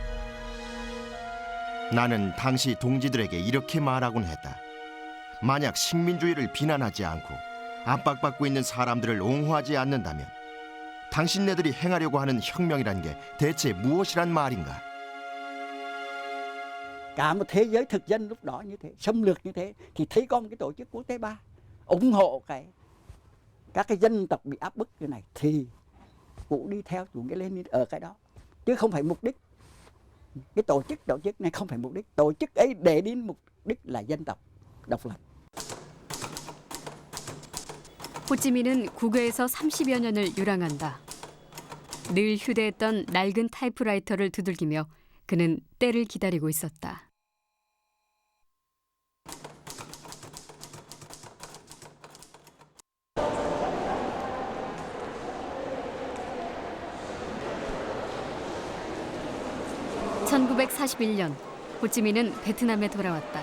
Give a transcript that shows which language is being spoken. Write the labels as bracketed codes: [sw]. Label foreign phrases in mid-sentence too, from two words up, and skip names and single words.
[ko] 나는 당시 동지들에게 이렇게 말하곤 했다. 만약 식민주의를 비난하지 않고 압박받고 있는 사람들을 옹호하지 않는다면 당신네들이 행하려고 하는 혁명이란 게 대체 무엇이란 말인가? [vi] Cả một thế giới thực dân lúc đó như thế, xâm lược như thế, thì thấy có một cái tổ chức quốc tế 3 ủng hộ các cái dân tộc bị áp bức như này thì cũng đi theo chủ nghĩa Lenin ở cái đó, chứ không phải mục đích. Cái tổ chức này không phải mục đích, tổ chức ấy để đến mục đích là dân tộc độc lập. [ko] 호찌민은 국외에서 30여 년을 유랑한다. 늘 휴대했던 낡은 타이프라이터를 두들기며 그는 때를 기다리고 있었다. (1941년) 호찌민은 베트남에 돌아왔다.